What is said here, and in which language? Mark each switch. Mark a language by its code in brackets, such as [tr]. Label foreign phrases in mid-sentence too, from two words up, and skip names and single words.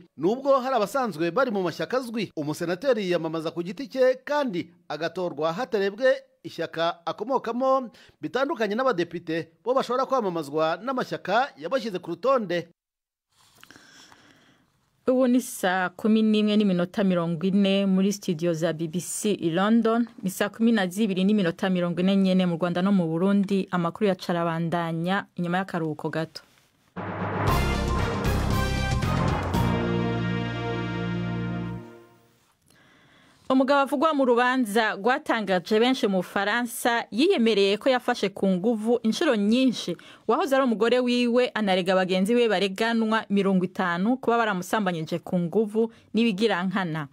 [rw] Nubwo hari abasanzwe bari mu mashyaka azwi, umusenateri yiyamamaza ku giti cye kandi agatorwa hatarebwe ishyaka akomokamo, bitandukanye n'abadepite bo bashobora kwamamazwa n'amashyaka yabashyize ku rutonde. [rn] Ubu ni saa 11:40 muri studio za BBC i London, ni saa 12:40 nyene mu Rwanda no mu Burundi. Amakuru yacarabandanya inyuma y'akaruhuko gato. Umugabo avugwa mu rubanza rwatangaje benshi mu Faransa yiyemereye ko yafashe ku nguvu inshuro nyinshi wahoze ari umugore wiwe, anarega bagenzi we bareganwa 50 kuba baramusambanyije ku nguvu n'ibigirankana.